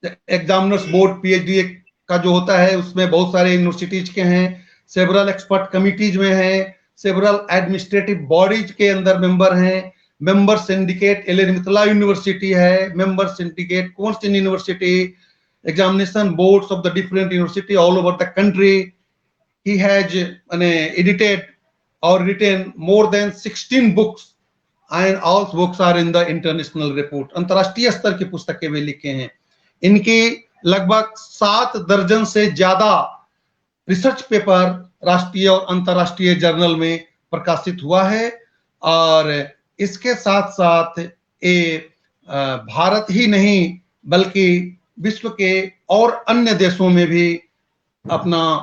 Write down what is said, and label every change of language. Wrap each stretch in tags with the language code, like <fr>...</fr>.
<hi>Examiners board PhD का जो होता है उसमें बहुत सारे यूनिवर्सिटीज के हैं, सेवरल एक्सपर्ट कमिटीज में हैं, सेवरल एडमिनिस्ट्रेटिव बॉडीज के अंदर मेंबर हैं, मेंबर सिंडिकेट एलिमितला यूनिवर्सिटी है, member syndicate constant university,</hi> <en>examination boards of the different university all over the country. He has edited or written more than 16 books and all books are in the international report.</en> <hi>अंतर्राष्ट्रीय स्तर की पुस्तकें वे लिखे हैं। इनकी लगभग 7 दर्जन से ज्यादा रिसर्च पेपर राष्ट्रीय और अंतर्राष्ट्रीय जर्नल में प्रकाशित हुआ है और इसके साथ साथ ये भारत ही नहीं बल्कि विश्व के और अन्य देशों में भी अपना</hi>